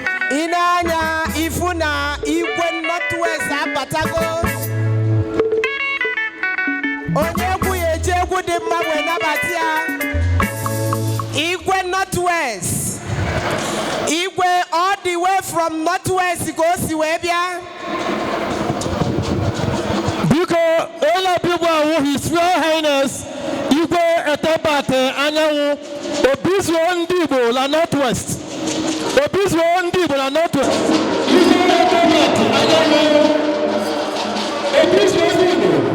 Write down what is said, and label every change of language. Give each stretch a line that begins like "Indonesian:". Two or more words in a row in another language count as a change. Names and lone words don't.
Igbo: Ị na-anya ifu na Igwe Northwest abatago. Onye egwu ya eji egwu dị mma wee nabata ya. Igwe Northwest. Igwe
English: all the way from Northwest
Igbo: ka o si wee bịa. Biko, onye ọbịa ugbu a wụ His Royal Highness Igwe Etebate Anyanwụ, Obizuo ndị Igbo la Northwest. Obizuo ndị Igbo la Northwest. Igwe Etebate Anyanwụ, Obizuo ndị Igbo.